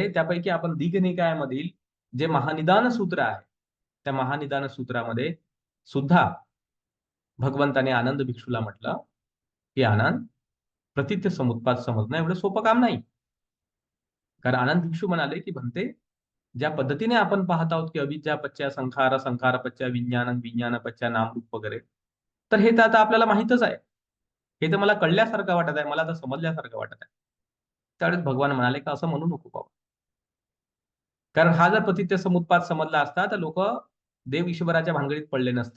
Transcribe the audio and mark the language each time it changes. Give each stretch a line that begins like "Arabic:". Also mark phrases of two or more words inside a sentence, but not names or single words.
Marathi: त्यापैकी आपण दीघनिकायामधील जे महानिदान सूत्र आहे, त्या महानिदान सूत्रामध्ये सुद्धा भगवंताने आनंद भिक्षूला म्हटलं, की आनंद, प्रतिथ्य समुत्पाद समजणं एवढं सोपं काम नाही. कारण आनंद भिक्षू म्हणाले, की म्हणते, ज्या पद्धतीने आपण पाहत आहोत, की
Pali: अविद्या पच्च्या संखार, संखार पच्च्या विज्ञान, विज्ञान पच्च्या नामरूप
Marathi: वगैरे, तर हे तर आता आपल्याला माहीतच आहे. हे तर मला कळल्यासारखं वाटत आहे, मला तर समजल्यासारखं वाटत आहे. त्यावेळेस भगवान म्हणाले, की असं म्हणू नको बाबा. कारण हा जर प्रतिथ्य समुत्पाद समजला असता, तर लोक देव ईश्वराच्या भानगडीत पडले नसते.